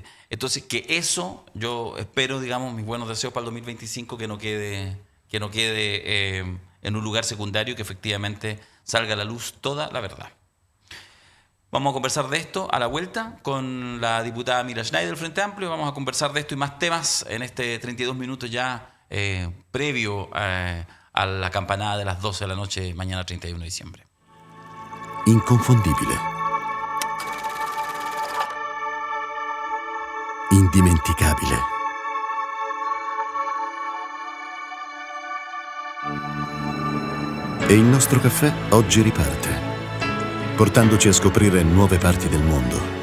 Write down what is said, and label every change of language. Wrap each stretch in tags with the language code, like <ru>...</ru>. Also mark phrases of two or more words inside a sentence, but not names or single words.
<es>Entonces, que eso, yo espero, digamos, mis buenos deseos para el 2025, que no quede en un lugar secundario, que efectivamente salga a la luz toda la verdad. Vamos a conversar de esto a la vuelta con la diputada Mira Schneider del Frente Amplio. Vamos a conversar de esto y más temas en este 32 minutos ya previo a la campanada de las 12 de la noche, mañana 31 de diciembre.</es> <it>Inconfondibile. Indimenticabile. E il nostro caffè oggi riparte, portandoci a scoprire nuove parti del mondo.</it>